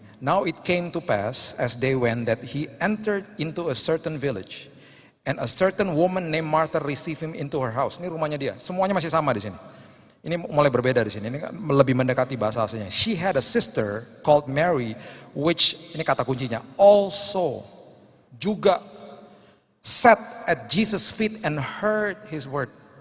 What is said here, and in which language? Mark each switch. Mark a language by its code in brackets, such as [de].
[en] Now it came to pass as they went that he entered into a certain village. And a certain woman named Martha received him into her house. [id] Ini rumahnya dia. Semuanya masih sama di sini. Ini mulai berbeda di sini. Ini lebih mendekati bahasa aslinya. [en] She had a sister called Mary, which [id] ini kata kuncinya, [en] also [id] juga [en] sat at Jesus' feet and heard his word.